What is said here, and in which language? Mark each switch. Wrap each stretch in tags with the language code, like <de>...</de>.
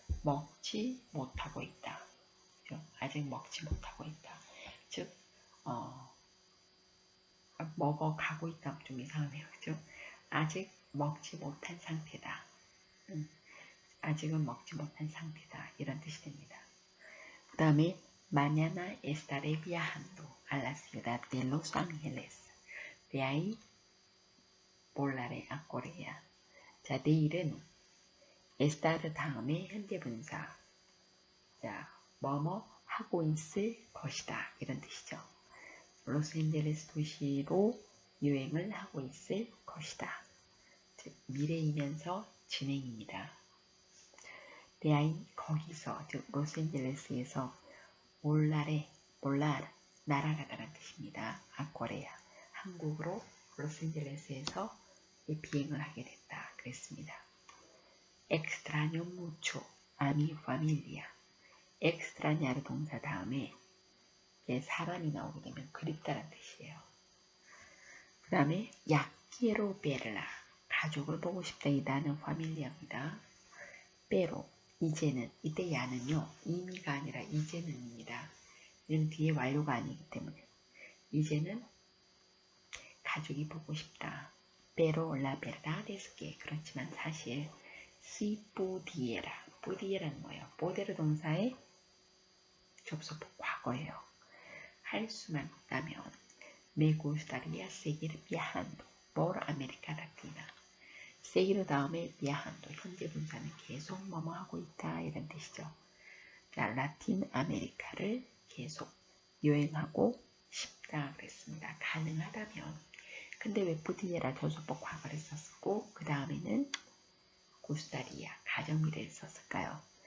<ko>먹지 못하고 있다. 그죠? 아직 먹지 못하고 있다. 즉, 먹어가고 있다. 좀 이상하네요. 그죠? 아직 먹지 못한 상태다. 아직은 먹지 못한 상태다. 이런 뜻이 됩니다. 그 다음에</ko> <es>mañana estaré viajando a la ciudad de Los Ángeles. De ahí volaré a Corea.</es> <ko>자, 내일은 estar 다음에 현재분사. 자, 뭐뭐 하고 있을 것이다. 이런 뜻이죠. 로스앤젤레스 도시로 여행을 하고 있을 것이다. 즉, 미래이면서 진행입니다. 대아이 거기서, 즉 로스앤젤레스에서 몰라르, 날아가다라는 뜻입니다. 아코레아, 한국으로 로스앤젤레스에서 비행을 하게 됐다. 그랬습니다.</ko> <es>extraño mucho a mi familia.</es> <ko>extrañar 동사 다음에 사람이 나오게 되면 그립다라는 뜻이에요.</ko> <es>그 다음에 ya quiero verla.</es> <ko>가족을 보고 싶다. 이 나는 파밀리아입니다. pero 이제는, 이때 야는요 이미가 아니라 이제는입니다. 얘는 뒤에 완료가 아니기 때문에 이제는 가족이 보고 싶다.</ko> <es>pero la verdad es que</es> <ko>그렇지만 사실</ko> <es>si pudiera, pudiera는</es> <ko>뭐예요? poder 동사의 접속법 과거예요. 할 수만 있다면</ko> <es>me gustaría seguir viajando por América Latina.</es> <ko>seguir 다음에 viajando 현재 분사는 계속 뭐뭐 하고 있다 이런 뜻이죠. 자, 라틴 아메리카를 계속 여행하고 싶다 그랬습니다. 가능하다면. 근데 왜 푸디에라 접속법 과거를 썼고 그 다음에는 구스타리아 가정미래를 썼을까요?</ko>